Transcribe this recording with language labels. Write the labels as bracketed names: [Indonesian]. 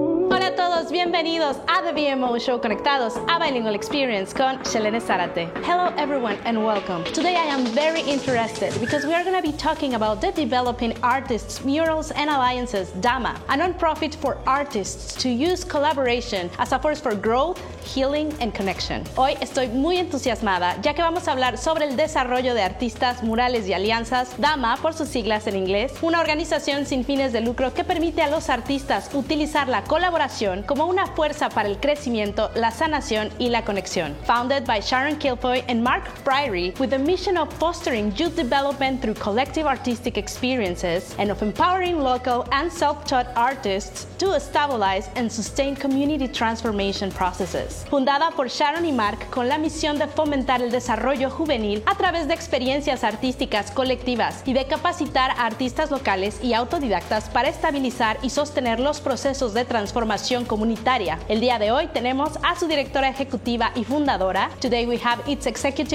[Spanish] Hola a todos, bienvenidos a The VMO Show Conectados, [English] a bilingual experience [Spanish] con Shelene Zarate. [English] Hello everyone and welcome. Today I am very interested because we are going to be talking about the Developing Artists Murals and Alliances, DAMA, a nonprofit for artists to use collaboration as a force for growth, healing and connection. [Spanish] Hoy estoy muy entusiasmada ya que vamos a hablar sobre el desarrollo de artistas, murales y alianzas, DAMA por sus siglas en inglés, una organización sin fines de lucro que permite a los artistas utilizar la colaboración como una fuerza para el crecimiento, la sanación y la conexión. [English] Founded by Sharon Kilfoy and Mark Friary with the mission of fostering youth development through collective artistic experiences and of empowering local and self-taught artists to stabilize and sustain community transformation processes. [Spanish] Fundada por Sharon y Mark con la misión de fomentar el desarrollo juvenil a través de experiencias artísticas colectivas y de capacitar a artistas locales y autodidactas para estabilizar y sostener los procesos de transformación comunitaria. El día de hoy tenemos a su directora ejecutiva y fundadora. [English] Today we have its executive